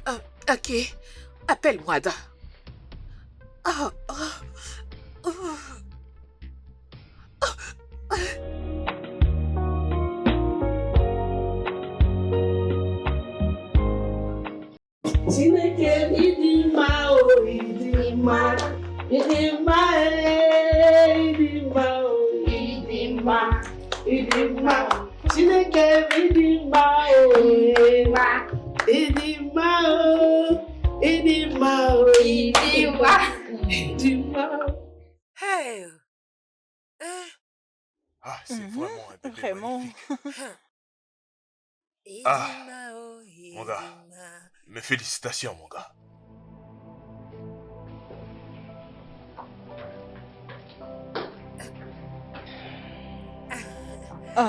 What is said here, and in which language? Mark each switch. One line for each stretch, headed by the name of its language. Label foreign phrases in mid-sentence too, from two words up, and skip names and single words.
French: Ok, appelle-moi, Ada. Ah, ah, ah.
Igbo: Chineke ịdị mma o ịdị mma ịdị mma ịdị mma o ịdị mma ịdị mma Chineke ịdị mma o ịdị mma o ịdị mma o ịdị mma ịdị mma.
French: Hey! Hein? Ah, c'est vraiment un bébé Vraiment. magnifique. Idimao, mon gars. Idima. Mes félicitations, mon gars. Ah.